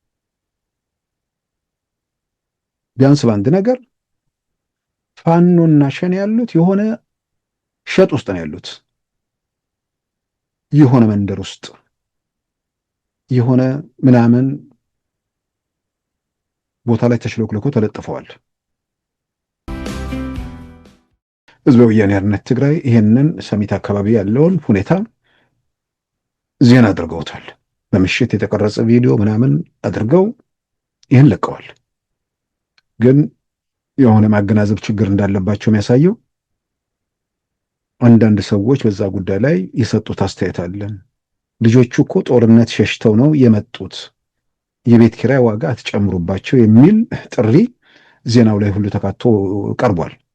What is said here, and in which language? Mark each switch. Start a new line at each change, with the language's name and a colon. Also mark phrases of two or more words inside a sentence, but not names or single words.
Amharic: ቢያንስ በአንድ ነገር ፋኖና ሸኔ ያሉት የሆነ ሸጥ ውስጥ ነው ያሉት፣ የሆነ መንደር ውስጥ የሆነ ምናምን ቦታ ላይ ተሽሎክልኮ ተለጥፈዋል። ህዝባዊ ወያነ ሓርነት ትግራይ ይሄንን ሰሚት አካባቢ ያለውን ሁኔታ ዜና አድርገውታል። በምሽት የተቀረጸ ቪዲዮ ምናምን አድርገው ይህን ለቀዋል። ግን የሆነ ማገናዘብ ችግር እንዳለባቸው የሚያሳየው አንዳንድ ሰዎች በዛ ጉዳይ ላይ የሰጡት አስተያየት አለ። ልጆቹ እኮ ጦርነት ሸሽተው ነው የመጡት፣ የቤት ኪራይ ዋጋ አትጨምሩባቸው የሚል ጥሪ ዜናው ላይ ሁሉ ተካቶ ቀርቧል።